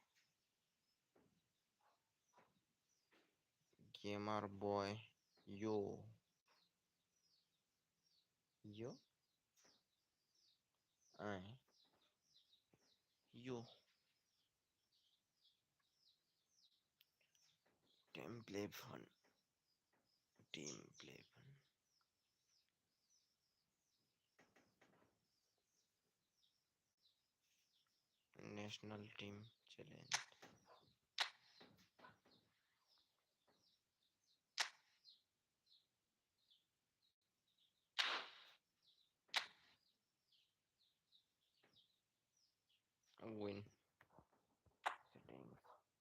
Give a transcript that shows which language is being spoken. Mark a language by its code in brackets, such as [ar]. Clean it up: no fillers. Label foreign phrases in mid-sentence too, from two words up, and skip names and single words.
[en] gamer boy yo आए yo team play fun national team challenge win settings